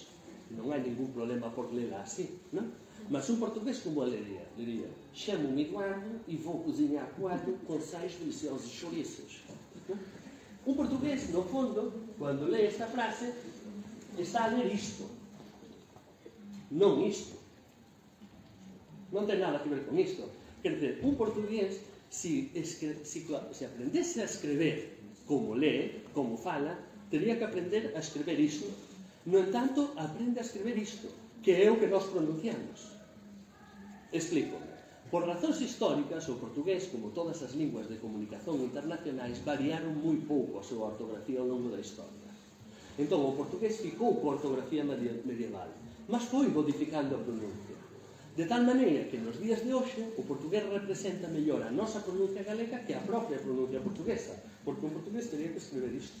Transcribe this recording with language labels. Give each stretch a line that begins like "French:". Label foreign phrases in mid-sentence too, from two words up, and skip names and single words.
Galician: Non hai ningún problema por lela así, non? Mas un portugués como a lería, chámome Eduardo e vou cozinhar coello con 6 deliciosos chourizos. Un portugués, no fondo, cando lee esta frase, está a ler isto, non isto. Non ten nada que ver con isto. Quer dizer, un portugués, se aprendese a escrever como lee, como fala, teria que aprender a escrever isto. No entanto, aprende a escrever isto, que é o que nós pronunciamos. Explícome. Por razóns históricas, o portugués, como todas as linguas de comunicación internacionais, variaron moi pouco a súa ortografía ao longo da historia. Entón, o portugués ficou coa ortografía medieval, mas foi modificando a pronuncia. De tal maneira que nos días de hoxe o portugués representa mellor a nosa pronuncia galega que a propia pronuncia portuguesa, porque o portugués teria que escrever isto.